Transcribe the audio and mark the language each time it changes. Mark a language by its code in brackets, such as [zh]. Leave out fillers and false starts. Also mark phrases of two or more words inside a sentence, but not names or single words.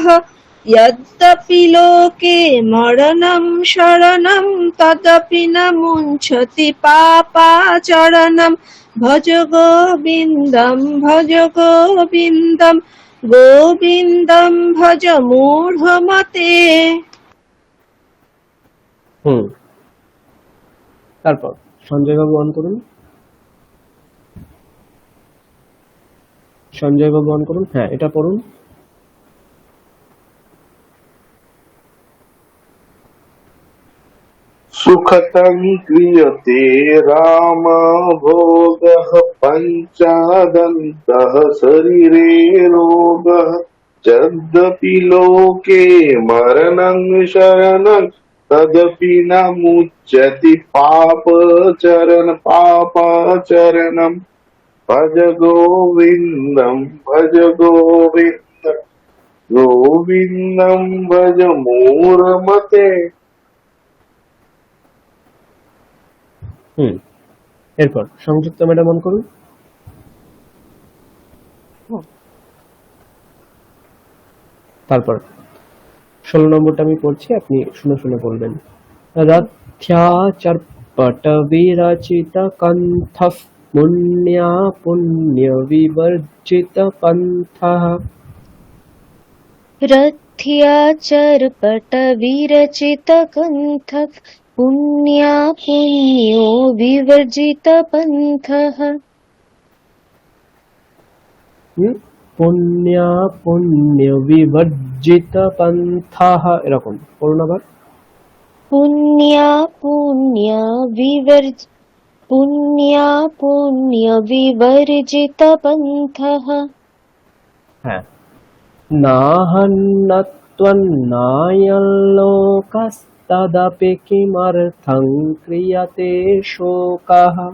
[sa] यद्यपि लोके मरणं शरणं तदपि न मुञ्चति पापाचरणम्। भज गोविन्दं गोविन्दं भज मूढमते। [bn] তারপর সঞ্জয় বাবু অন করুন। সঞ্জয় বাবু অন করুন। হ্যাঁ, এটা পড়ুন। [sa] सुखतं क्रियते राम भोगः पञ्चादन्तः शरीरे रोगः। यद्यपि लोके मरणं शरणं तदपि न मुच्यति पापाचरणम्। भज गोविन्दं गोविन्दं भज मूढमते। [bn] এরপর সংযুক্ত ম্যাডাম অন করুন। তারপর 16 নম্বরটা আমি পড়ছি, আপনি শুনে শুনে বলবেন। [sa] রথ্যাচর্পট বিরচিত কণ্ঠঃ পুণ্যা পুণ্য বিবর্জিত পন্থঃ। रथ्याचर्पट विरचित कण्ठः पुण्या पुण्यो विवर्जित पन्थः। পুণ্যা পুণ্য বিবর্জিত পন্থঃ, [bn] এরকম করুন আবার। [sa] पुण्या पुण्य विवर्जित पन्थः। হ্যাঁ, नाहन्नत्वन्नायल्लोकस्तदपि किमर्थं क्रियते शोकः।